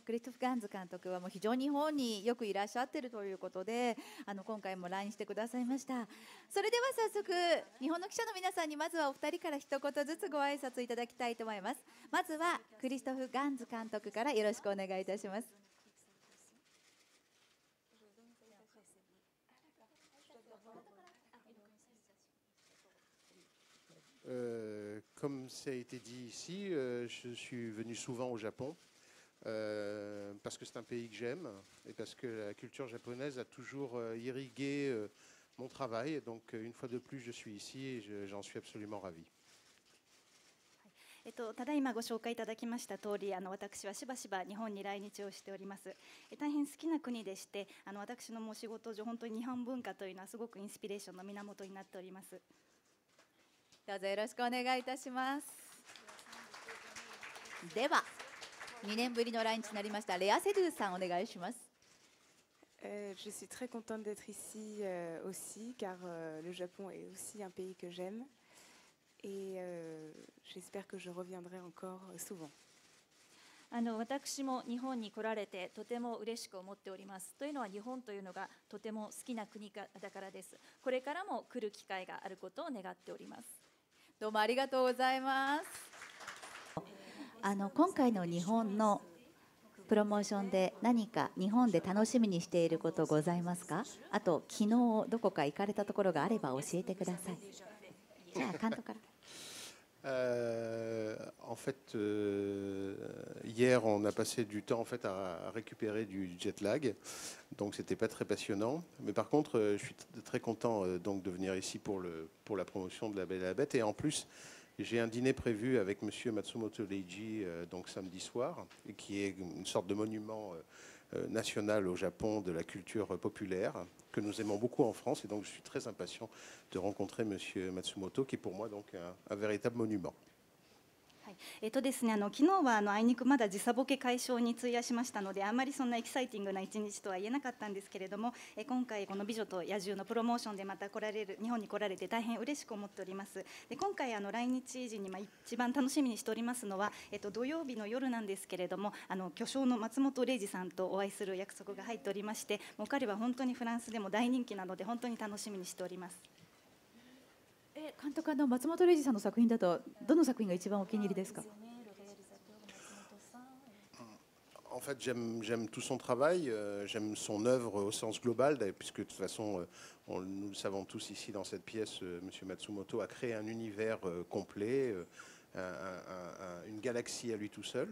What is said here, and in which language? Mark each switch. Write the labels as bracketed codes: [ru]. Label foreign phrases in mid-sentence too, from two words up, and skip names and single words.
[ja] クリストフ・ガンズ監督はもう非常に日本によくいらっしゃっているということで今回も来日してくださいました。それでは早速日本の記者の皆さんにまずはお二人から一言ずつご挨拶いただきたいと思います。まずはクリストフ・ガンズ監督からよろしくお願いいたします。 [fr] Comme ça a été dit ici, je suis venu souvent au Japon parce que c'est un pays que j'aime et parce que la culture japonaise a toujours irrigué mon travail. Donc une fois de plus, je suis ici et j'en suis absolument ravi. [ja] ただいまご紹介いただきました通り私はしばしば日本に来日をしております。大変好きな国でして私のもう仕事上本当に日本文化というのはすごくインスピレーションの源になっております。どうぞよろしくお願いいたします。では2年ぶりの来日になりましたレア・セドゥさんお願いします。 [fr] Je suis très contente d'être ici aussi, car le Japon est aussi un pays que j'aime et j'espère que je reviendrai encore souvent. [ja] 私も日本に来られてとても嬉しく思っております。というのは日本というのがとても好きな国だからです。これからも来る機会があることを願っております。どうもありがとうございます。今回の日本のプロモーションで何か日本で楽しみにしていることございますか？あと昨日どこか行かれたところがあれば教えてください。じゃあ監督から。 [fr] En fait, hier, on a passé du temps en fait, à récupérer du [en] jet lag, [fr] donc c'était pas très passionnant. Mais par contre, je suis très content donc de venir ici pour la promotion de La Belle et la Bête. Et en plus, j'ai un dîner prévu avec Monsieur Matsumoto Leiji donc samedi soir, et qui est une sorte de monument national au Japon de la culture populaire que nous aimons beaucoup en France. Et donc, je suis très impatient de rencontrer Monsieur Matsumoto, qui est pour moi donc un véritable monument. [ja] ですね、昨日はあいにくまだ時差ボケ解消に費やしましたのであんまりそんなエキサイティングな一日とは言えなかったんですけれども今回この美女と野獣のプロモーションでまた日本に来られて大変嬉しく思っております。で今回来日時に一番楽しみにしておりますのは、土曜日の夜なんですけれども巨匠の松本零士さんとお会いする約束が入っておりましてもう彼は本当にフランスでも大人気なので本当に楽しみにしております。監督松本零士さんの作品だとどの作品が一番お気に入りですか [fr] ？En fait, j'aime tout son travail, j'aime son œuvre au sens global, puisque de toute façon, nous le savons tous ici dans cette pièce, M. Matsumoto a créé un univers complet, une galaxie à lui tout seul.